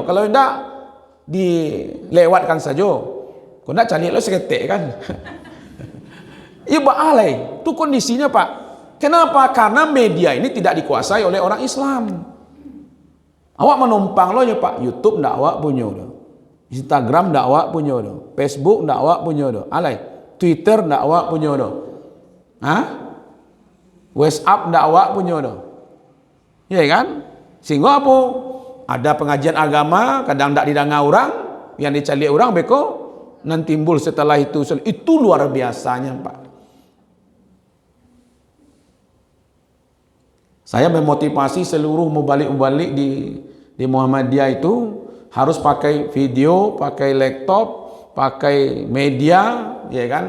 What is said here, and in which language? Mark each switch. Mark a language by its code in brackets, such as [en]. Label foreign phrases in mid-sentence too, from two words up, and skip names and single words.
[id] Kalau tidak dilewatkan saja. Kalau tidak cari lo seketik kan. Iya baalai. Itu kondisinya Pak. Kenapa? Karena media ini tidak dikuasai oleh orang Islam. Awak menumpang lo ya Pak. YouTube tidak awak punya udah. Instagram ndak awak punya doh, Facebook ndak awak punya doh, alai, Twitter ndak awak punya doh, WhatsApp ndak awak punya doh, ya kan? Sehingga apa? Ada pengajian agama, kadang ndak didengar orang, yang dicari orang beko, nanti timbul setelah itu luar biasanya Pak. Saya memotivasi seluruh mubalik-mubalik di Muhammadiyah itu harus pakai video, pakai laptop, pakai media, ya kan?